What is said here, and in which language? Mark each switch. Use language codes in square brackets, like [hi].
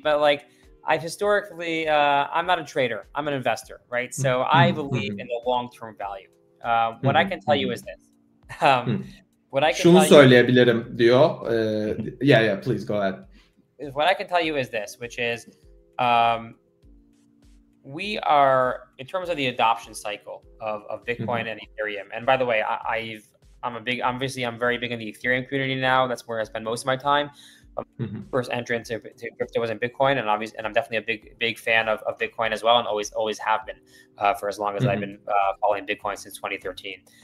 [en] But like I've historically, I'm not a trader. I'm an investor, right? So I believe in the long-term value. What I can tell you is this. [tr] Şunu söyleyebilirim diyor. [en] Yeah, please go ahead. What I can tell you is this, which is we are, in terms of the adoption cycle of Bitcoin and Ethereum. And by the way, I'm very big in the Ethereum community now. That's where I spend most of my time. First entrant to crypto was in Bitcoin, and I'm definitely a big fan of Bitcoin as well, and always have been for as long as I've been following Bitcoin since 2013.